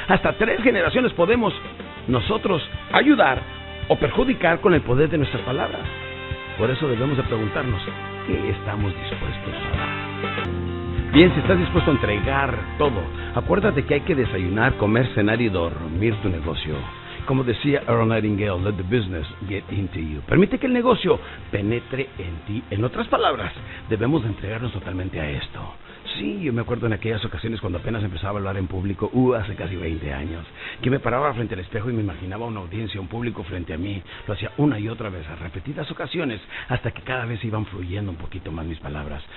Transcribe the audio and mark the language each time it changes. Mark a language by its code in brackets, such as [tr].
[es] Hasta 3 generaciones podemos nosotros ayudar o perjudicar con el poder de nuestras palabras. Por eso debemos de preguntarnos, ¿qué estamos dispuestos a dar? Bien, si estás dispuesto a entregar todo, acuérdate que hay que desayunar, comer, cenar y dormir tu negocio. Como decía Earl Nightingale, [en] let the business get into you. [es] Permite que el negocio penetre en ti. En otras palabras, debemos de entregarnos totalmente a esto. Sí, yo me acuerdo en aquellas ocasiones cuando apenas empezaba a hablar en público, hace casi 20 años, que me paraba frente al espejo y me imaginaba una audiencia, un público frente a mí. Lo hacía una y otra vez, a repetidas ocasiones, hasta que cada vez iban fluyendo un poquito más mis palabras.